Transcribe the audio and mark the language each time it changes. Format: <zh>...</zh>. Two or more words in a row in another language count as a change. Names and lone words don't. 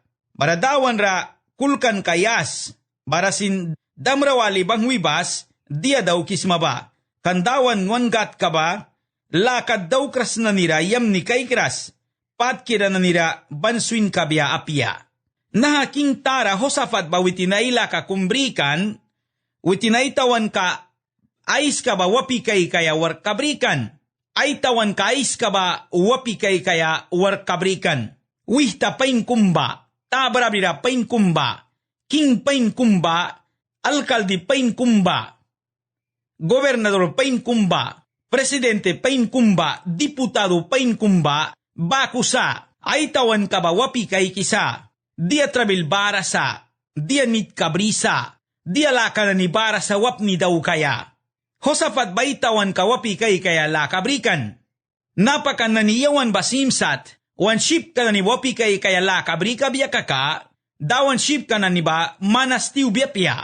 <miq>Baradawan ra kulkan kayas, barasin damrawali bang wibas, dia daw kismaba. Kandawan wangat ka ba, lakad daw kras na nira yam ni kay kras, patkira na nira bansuin kabya apya. Nahaking tara Hosafat ba witinay laka kumbrikan, witinay tawan ka, ais ka ba wapi kay kaya war kabrikan, ay tawan ka ais ka ba wapi kay kaya war kabrikan. Wihta pain kumba, tabarabira pain kumba, king pain kumba, alkalde pain kumba, gobernador pain kumba, presidente pain kumba, diputado pain kumba, bakusa, ay tawan ka ba wapi kay kisa, dia trabil barasa, dia nit kabrisa, dia laka na ni barasa wap ni daw kaya. Hosafat ba itawan ka wapi kay kaya lakabrikan? Napakan na niyawan basimsat, wan ship ka na ni wapi kay kaya lakabrika biya kaka, dawan ship ka na ni ba manastiu biya piya.</miq>